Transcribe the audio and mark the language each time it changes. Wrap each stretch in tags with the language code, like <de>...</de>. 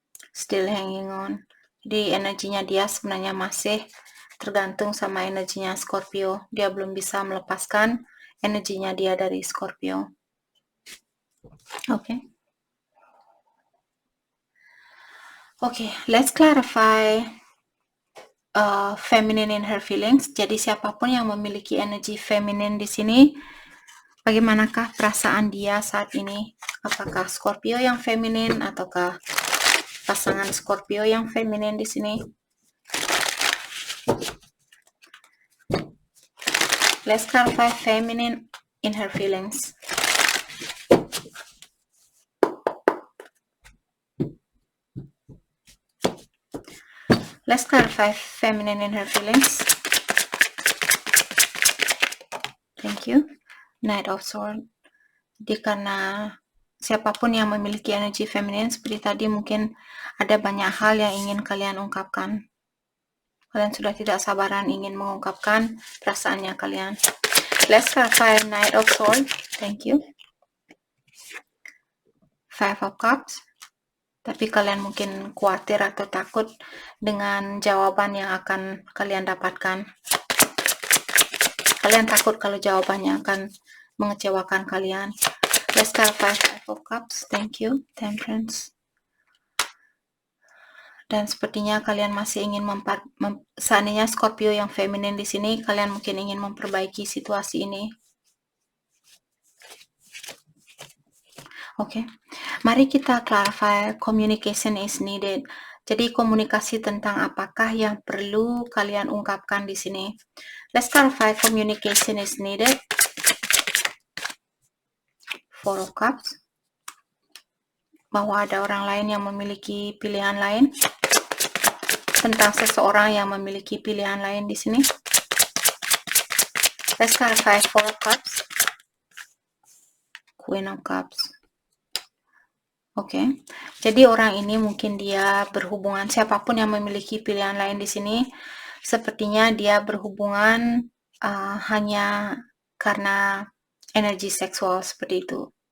<en>Still hanging on.</en> <id>Jadi energinya dia sebenarnya masih tergantung sama energinya Scorpio. Dia belum bisa melepaskan energinya dia dari Scorpio. Oke.</id> <en>Okay, let's clarify feminine in her feelings.</en> <id>Jadi siapapun yang memiliki energi feminin di sini, bagaimanakah perasaan dia saat ini? Apakah Scorpio yang feminin ataukah pasangan Scorpio yang feminin di sini?</id> <en>Let's clarify feminine in her feelings. Let's clarify feminine in her feelings. Thank you. Knight of Swords.</en> <id>Jadi karena siapapun yang memiliki energi feminin seperti tadi, mungkin ada banyak hal yang ingin kalian ungkapkan. Kalian sudah tidak sabaran ingin mengungkapkan perasaannya kalian.</id> <en>Let's clarify Knight of Swords. Thank you. Five of Cups.</en> <id>Tapi kalian mungkin khawatir atau takut dengan jawaban yang akan kalian dapatkan. Kalian takut kalau jawabannya akan mengecewakan kalian.</id> <en>Let's clarify Five of Cups. Thank you. Temperance.</en> <id>Dan sepertinya kalian masih ingin seandainya Scorpio yang feminin di sini, kalian mungkin ingin memperbaiki situasi ini. Oke. Mari kita clarify</id> <en>communication is needed.</en> <id>Jadi komunikasi tentang apakah yang perlu kalian ungkapkan di sini.</id> <en>Let's clarify communication is needed. Four of Cups.</en> <id>Bahwa ada orang lain yang memiliki pilihan lain. Tentang seseorang yang memiliki pilihan lain di sini.</id> <en>Let's clarify Four of Cups. Queen of Cups. Oke.</en> <id>Jadi orang ini mungkin dia berhubungan, siapapun yang memiliki pilihan lain di sini, sepertinya dia berhubungan hanya karena energi seksual seperti itu.</id>